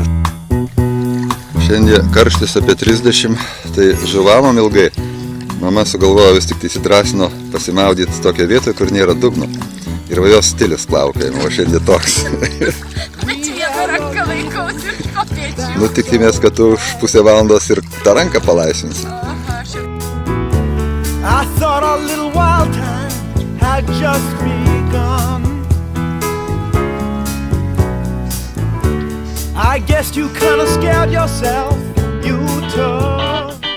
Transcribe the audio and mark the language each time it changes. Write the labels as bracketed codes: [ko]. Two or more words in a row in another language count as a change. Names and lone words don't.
[lt] Šiandien karštis apie 30, tai žuvavom ilgai. Mama sugalvojo vis tik įsidrasino pasimaudyti tokią vietą, kur nėra dugno. Ir va jos stilius plaukėjimo, o šiandien toks. Bet vieną ranką laikausi ir kopėčiau. Nu tikimės, kad tu už pusę valandos ir tą ranką palaisinsi. [en] I thought our little wild time had just begun. I guess you kinda scared yourself, you took.